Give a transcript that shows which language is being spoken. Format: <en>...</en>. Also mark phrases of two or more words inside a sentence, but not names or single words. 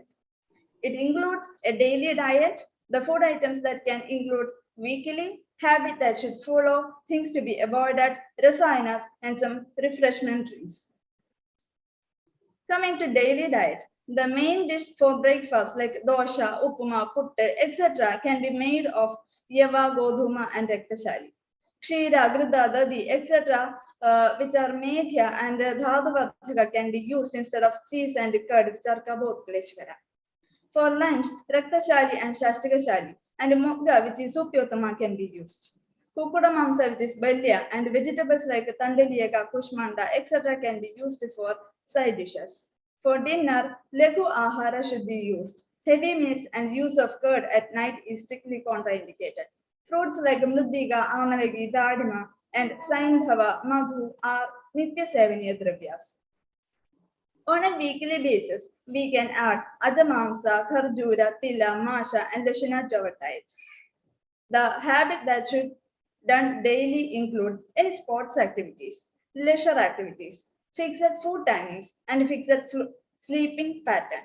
<en>It includes a daily diet, the food items that can include weekly, habit that should follow, things to be avoided, rasayanas, and some refreshment drinks. Coming to daily diet, the main dish for breakfast like dosha, upama, putte, etc. can be made of</en> <sa>yava, godhuma,</sa> <en>and raktashali.</en> <sa>Kshira, grida, dadi, etc.</sa> <en>Which are medhya and dhaduvardhaka can be used instead of cheese and curd, which are kabodkleshvara. For lunch, raktashali and shashtikashali and mugga, which is supyotama, can be used.</en> <sa>Kukuda mamsa,</sa> <en>which is balya, and vegetables like tandaliyaka, kushmanda, etc. can be used for side dishes. For dinner,</en> <sa>legu ahara</sa> <en>should be used. Heavy meals and use of curd at night is strictly contraindicated. Fruits like</en> <sa>mridhiga, amalagi, dadima,</sa> <en>and</en> <sa>saindhava, madhu</sa> <en>are</en> <sa>nitya sevaniya dravyas.</sa> <en>On a weekly basis, we can add</en> <sa>ajamamsa, kharjura, tila, masha,</sa> <en>and lashana to our diet. The habit that should done daily include any sports activities, leisure activities, fixed food timings, and fixed sleeping pattern.</en>